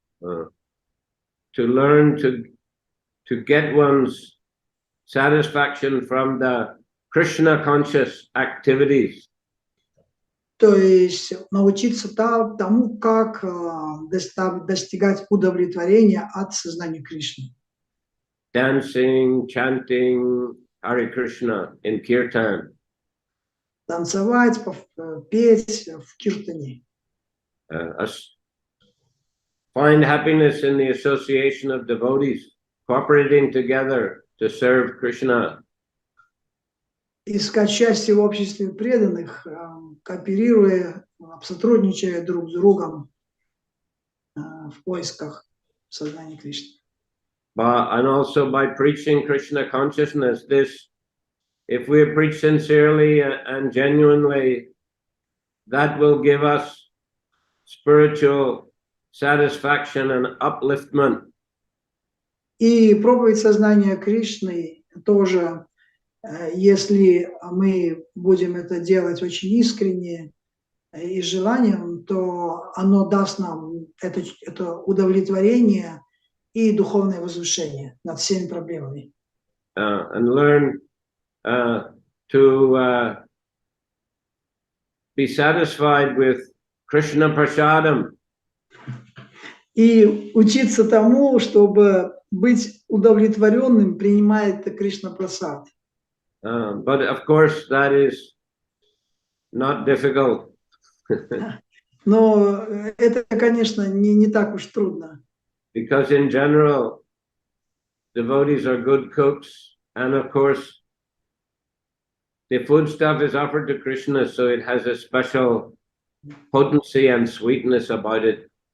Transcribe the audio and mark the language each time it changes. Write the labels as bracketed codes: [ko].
[en] To learn to get one's satisfaction from the Krishna conscious activities. [ru] То есть научиться тому, как достигать удовлетворения от сознания Кришны. [en] Dancing, chanting Hare Krishna in kirtan. [ru] Танцевать, петь в киртане. [en] Find happiness in the association of devotees, cooperating together to serve Krishna. [ru] Искать счастье в обществе преданных, кооперируя, сотрудничая друг с другом в поисках сознания Кришны. [en] And also by preaching Krishna consciousness, if we preach sincerely and genuinely, that will give us spiritual satisfaction and upliftment. [ru] И проповедь сознания Кришны тоже, если мы будем это делать очень искренне и с желанием, то оно даст нам это удовлетворение и духовное возвышение над всеми проблемами. [en] And learn to be satisfied with Krishna prasadam. [ru] И учиться тому, чтобы быть удовлетворенным, принимая это Кришна прасад. [en] But of course that is not difficult. [ru] Но это, конечно, не так уж трудно. [en] Because in general, devotees are good cooks, and of course, the food stuff is offered to Krishna, so it has a special potency and sweetness about it.